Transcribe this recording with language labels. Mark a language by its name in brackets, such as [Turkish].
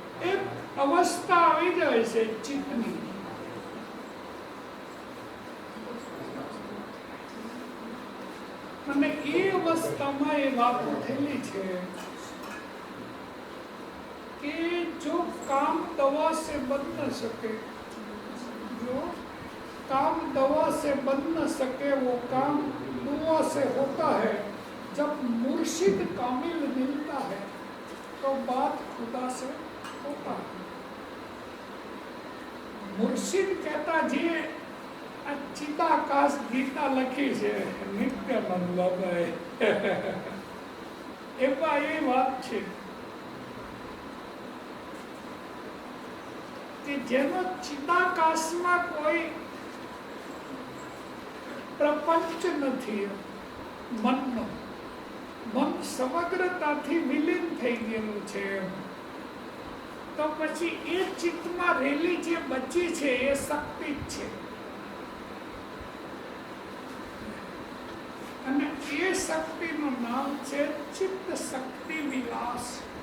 [Gujarati] એક અવસ્થા આવી જાય છે ચિત્તની અને એ અવસ્થામાં એ વાતો થયેલી છે કે જો કામ દવા [Hindi] से बन न सके, जो दवा से बन न सके वो काम दुआ से होता है। जब मुर्शिद कामिल मिलता है तो बात खुदा से होता है। मुर्शिद कहता जे [Gujarati] ચિદાકાશ ગીતા લખી છે નિત્યાનંદ બાબાએ એમાં એ વાત છે કે જેનો ચિદાકાશમાં કોઈ પ્રપંચ નથી, મનનો મન સમગ્રતાથી વિલીન થઈ ગયેલું છે, તો પછી એ ચિત્તમાં રહેલી જે બચી છે એ શક્તિ જ છે અને એ શક્તિનું નામ છે ચિત્ત શક્તિ વિલાસ।